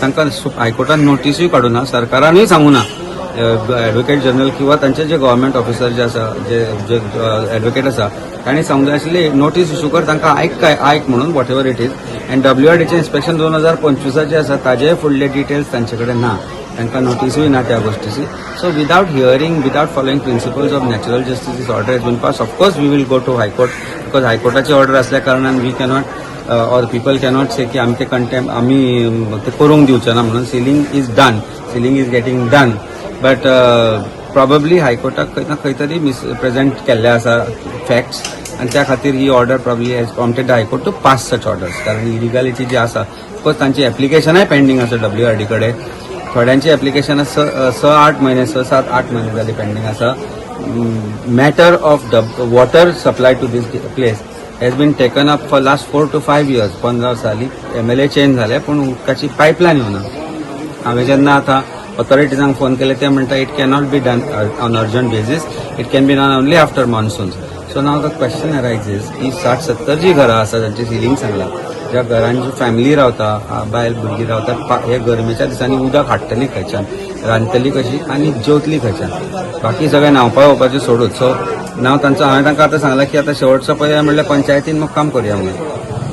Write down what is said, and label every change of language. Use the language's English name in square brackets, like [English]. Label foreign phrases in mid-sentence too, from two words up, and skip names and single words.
[Konkani] तांकां हायकोर्टान नोटीसूय काडूना, सरकारानूय सांगूना, एडवोकेट जनरल किंवा तांचे जे गव्हर्मेंट ऑफिसर जे आसा, जे एडवोकेट आसा, तांणी सांगूंक जाय आशिल्लें नोटीस इश्यू कर तांकां, आयक म्हणून [English] whatever it is. [Konkani] एंड WRDचें इन्स्पेक्शन 2025 जे आसा ताजे फुडले डिटेल्स तांचे कडेन ना, तांकां नोटीसूय ना त्या गोष्टीची। [English] So without hearing, without following principles of natural justice, this order has been passed. Of course we will go to High Court, because [Konkani] हायकोर्टाची ऑर्डर असल्या कारणान [English] we cannot or people cannot say [Konkani] की आमचे कंटेम्प आम्ही ते करूंक दिवचे ना म्हणून। [English] sealing is done, sealing is getting done, but probably [Konkani] हायकोर्टाक खंय ना खंय तरी मिसप्रेझेंट केल्ले आसा फॅक्ट्स, आणि त्या खातीर ही ऑर्डर [English] probably has prompted High Court to pass such orders. [Konkani] कारण इलिगॅलिटी जी आसा, ऑफकोर्स तांची एप्लिकेशनय पेंडींग आसा WRD कडेन, थोड्यांची एप्लिकेशन 6-8 महिने 6-7-8 महिने जाली पेंडींग आसा। [English] Matter of water supply to this place has been taken up for last 4 to 5 years. [Konkani] 15 वर्सांनी MLA चेंज झाले पण उदकाची पायपलायन येवना। हांवें जेन्ना आतां ऑथॉरिटीजांक फोन केले ते म्हणटा [English] it cannot be done on urgent basis, It can be done only after monsoons. So now the question arises [Konkani] की 60-70 जी घरां आसा जांची सिलिंग सांगला, ज्या घरांची फॅमिली रावता, बायल भुरगीं रावतात, हे गरमेच्या दिसांनी उदक हाडटली खंयच्यान, रांदतली कशी आणि जेवतली खंयच्यान, बाकी सगळें न्हांवपा येवपाचें सोडून। सो हांवें तांकां आतां सांगलां की आतां शेवटचो पर्याय म्हणल्यार पंचायतीन काम करुया म्हणून।